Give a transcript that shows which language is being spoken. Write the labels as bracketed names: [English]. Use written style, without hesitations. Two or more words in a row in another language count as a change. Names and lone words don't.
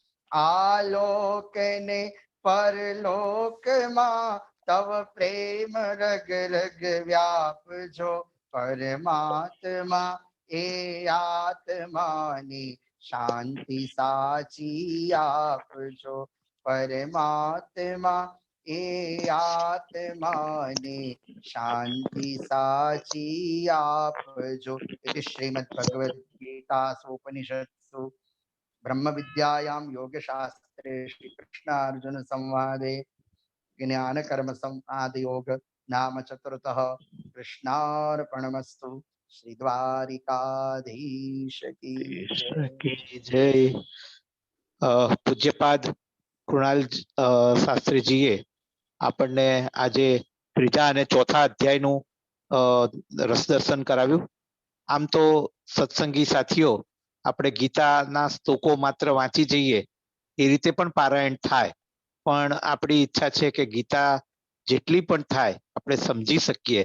[Gujarati] આલોકને પરલોકમાં તવ પ્રેમ રગ રગ વ્યાપજો પરમાત્મા એ આત્માની શાંતિ સાચી આપજો પરમાત્મા એ આત્માને શાંતિ સાચી આપજો. [Sanskrit] इति श्रीमद्भगवद्गीतासु ब्रह्म विद्यायां योगशास्त्रे श्री कृष्णार्जुन संवादे ज्ञान कर्म संवाद योग नाम चतुर्थः. [Hindi] कृष्णार्पणमस्तु. श्री द्वारिकाधीश की जय. [Gujarati] પૂજ્યપાદ કૃણાલ શાસ્ત્રીજીએ આપણને આજે ત્રીજા અને ચોથા અધ્યાયનું રસદર્શન કરાવ્યું. આમ તો સત્સંગી સાથીઓ આપણે ગીતાના શ્લોકો માત્ર વાંચી જઈએ એ રીતે પણ પારાયણ થાય, પણ આપણી ઈચ્છા છે કે ગીતા જેટલી પણ થાય આપણે સમજી શકીએ.